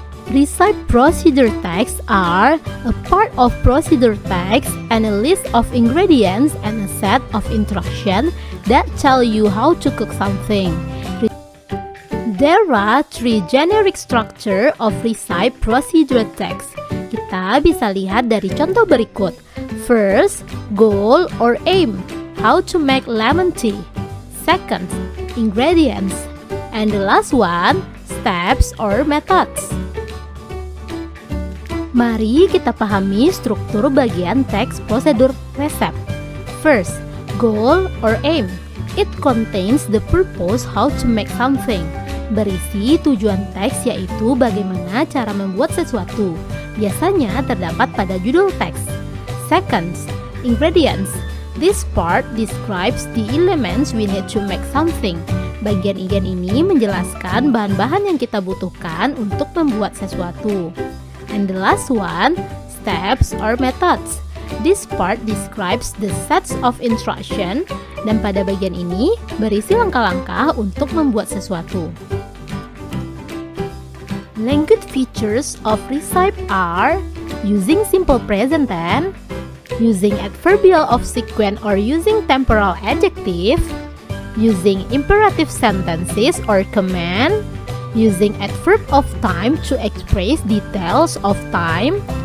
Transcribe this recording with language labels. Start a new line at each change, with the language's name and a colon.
English: Recipe procedure texts are a part of procedure text and a list of ingredients and a set of instructions that tell you how to cook something. There are three generic structure of recipe procedure text.
Indonesian: Kita bisa lihat dari contoh berikut.
English: First, goal or aim. How to make lemon tea. Second, ingredients. And the last one, steps or methods.
Indonesian: Mari kita pahami struktur bagian teks prosedur resep.
English: First, goal or aim. It contains the purpose how to make something.
Indonesian: Berisi tujuan teks yaitu bagaimana cara membuat sesuatu. Biasanya terdapat pada judul teks.
English: Second, ingredients. This part describes the elements we need to make something.
Indonesian: Bagian ini menjelaskan bahan-bahan yang kita butuhkan untuk membuat sesuatu.
English: And the last one, steps or methods. This part describes the sets of instruction
Indonesian: dan pada bagian ini berisi langkah-langkah untuk membuat sesuatu.
English: Language features of recipe are using simple present tense, using adverbial of sequence or using temporal adjective, using imperative sentences or command, using adverb of time to express details of time.